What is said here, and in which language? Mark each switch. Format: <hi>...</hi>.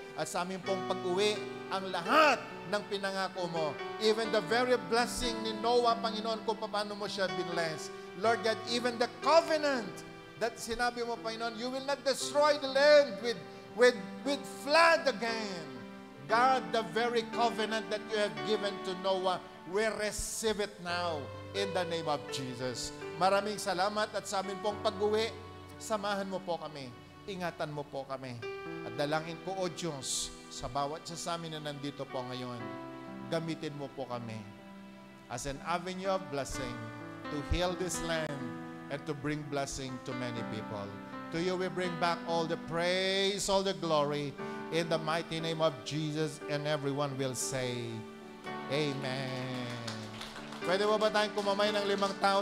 <tl>At sa aming pong pag-uwi, ang lahat ng pinangako mo.</tl> <en>Even the very blessing</en> <tl>ni Noah, Panginoon, kung paano mo siya binless.</tl> <en>Lord God, even the covenant that</en> <tl>sinabi mo,</tl> <en>Panginoon, you will not destroy the land with flood again. God, the very covenant that you have given to Noah, we receive it now in the name of Jesus.</en> <tl>Maraming salamat at sa amin pong pag-uwi, samahan mo po kami, ingatan mo po kami. At dalangin ko, O Diyos, sa bawat sa amin na nandito po ngayon, gamitin mo po kami</tl> <en>as an avenue of blessing to heal this land and to bring blessing to many people. To you we bring back all the praise, all the glory, in the mighty name of Jesus, and everyone will say, Amen.</en> <tl>Pwede mo ba tayong kumamay ng 5 tao?</tl>